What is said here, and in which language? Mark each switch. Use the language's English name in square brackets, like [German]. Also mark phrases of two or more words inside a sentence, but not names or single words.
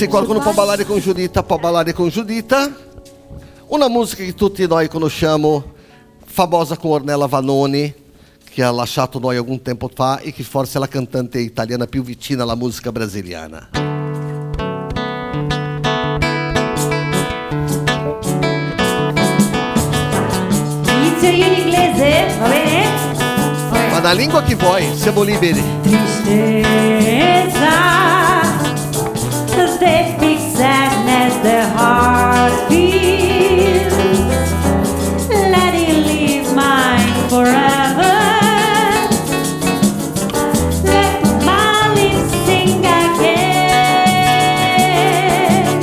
[Italian] Se qualcuno può ballare con Giuditta, può ballare con Giuditta. Una musica che tutti noi conosciamo, famosa con Ornella Vanoni, che ha lasciato noi alcun tempo fa e che forse è la cantante italiana più vicina alla musica brasiliana. Inizio io in inglese, va bene? Ma [Portuguese] na língua que [Italian] vuoi, siamo liberi. [English] Tristeza, the big sadness the heart feels. Let it leave mine forever. Let my lips sing again.